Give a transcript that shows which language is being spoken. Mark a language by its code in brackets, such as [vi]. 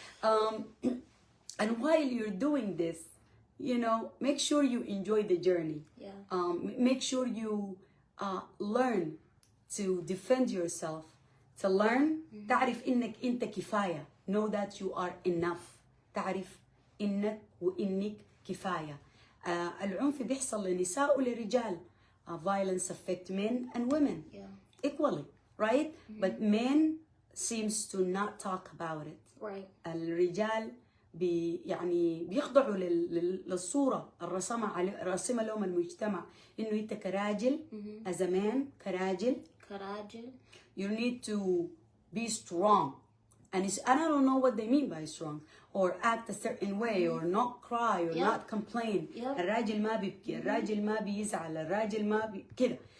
[en] And while you're doing this, you know, make sure you enjoy the journey. Make sure you learn to defend yourself, to learn. [ar] تعرف إنك أنت كفاية. [en] Know that you are enough. [ar] تعرف إنك وإنك كفاية. العنف بيحصل للنساء وللرجال. [en] Violence affect men and women equally, right? But men seems to not talk about it. Right. [ar] الرجال يعني بيخضعوا للصورة الرسمة لهم المجتمع إنه أنت كراجل [en] as a man [ar] كراجل [en] you need to be strong, and I don't know what they mean by strong, or act a certain way, or not cry, or not complain. [ar] الراجل ما بيبكي, الراجل ما بيزعل, الراجل ما كده.